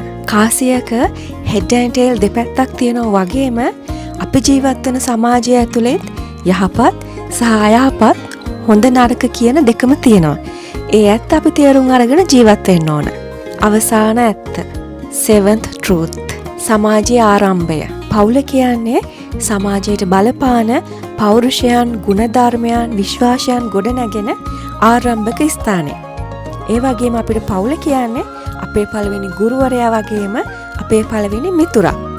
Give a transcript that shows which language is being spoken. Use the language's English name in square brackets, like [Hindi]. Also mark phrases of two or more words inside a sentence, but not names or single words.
[Sinhala] කාසියක [English] head and tail [Sinhala] දෙපැත්තක් තියෙනවා වගේම අපි ජීවත් වෙන සමාජය ඇතුළේ යහපත් සහ අයහපත්, හොඳ නරක කියන දෙකම තියෙනවා. ඒ ඇත්ත අපි තේරුම් අරගෙන ජීවත් වෙන්න ඕන. අවසාන ඇත්ත. [English] seventh truth. [Sinhala] සමාජයේ ආරම්භය. පවුල කියන්නේ සමාජයට බලපාන පෞරුෂයන්, ගුණධර්මයන්, විශ්වාසයන් ගොඩනැගෙන ආරම්භක ස්ථානය. ඒ වගේම අපිට පවුල කියන්නේ අපේ පළවෙනි ගුරුවරයා වගේම අපේ පළවෙනි මිතුරා.